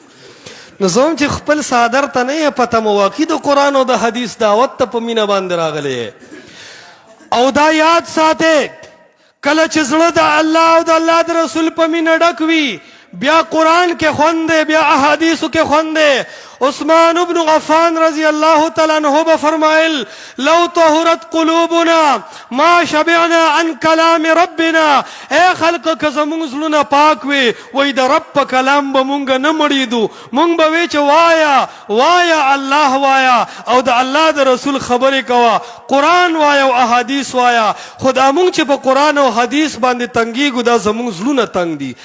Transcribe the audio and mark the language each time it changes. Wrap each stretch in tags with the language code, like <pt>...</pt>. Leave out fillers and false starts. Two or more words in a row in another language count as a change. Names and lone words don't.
<ps>نو زه هم چې خپل څادر ته نه یې پته مواقع د قرآن او د حدیث دعوت ته په مینه باندې راغلی. او دا یاد ساتئ کله چې زړه د الله او د الله د رسول په مینه ډک وي، بیا قرآن کې خوند دی، بیا احادیثو کې خوند دی.</ps> <ar>عثمان ابن غفان رضی اللہ تعالیٰ عنہ فرمائل لو طهرت قلوبنا ما شبعنا عن کلام ربنا.</ar> <ps>اے خلق که زمونږ زړونه پاک وي وای د رب په کلام به مونږ نه مړېدو، مونږ به وی چې وایا وایا الله وایا او د الله د رسول خبرې کوه، قرآن وایا او احادیث وایا. خدا مونږ چې په قرآن او حدیث باندې تنګېږو دا زمونږ زړونه تنګ دي.</ps>